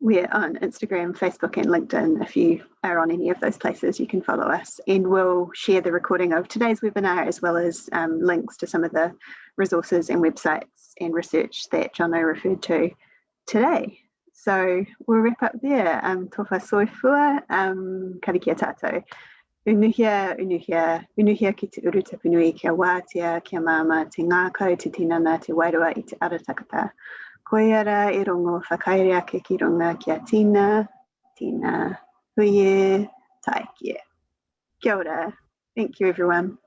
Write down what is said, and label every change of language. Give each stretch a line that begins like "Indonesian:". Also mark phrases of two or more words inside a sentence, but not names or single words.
English: We're on Instagram, Facebook, and LinkedIn. If you are on any of those places, you can follow us. And we'll share the recording of today's webinar, as well as links to some of the resources and websites and research that Jono referred to today. So we'll wrap up there.
Samoan: Tofa soifua,
Māori: karikia tātou. Unuhia, unuhia, unuhia ki te urutapunui kia wātea, kia māma, te ngākau, te tinana, te wairua I te arataka. Koiara I rongo whakaere ake ki runga kia tina, tina, huie, taikia. Kia ora.
English: Thank you, everyone.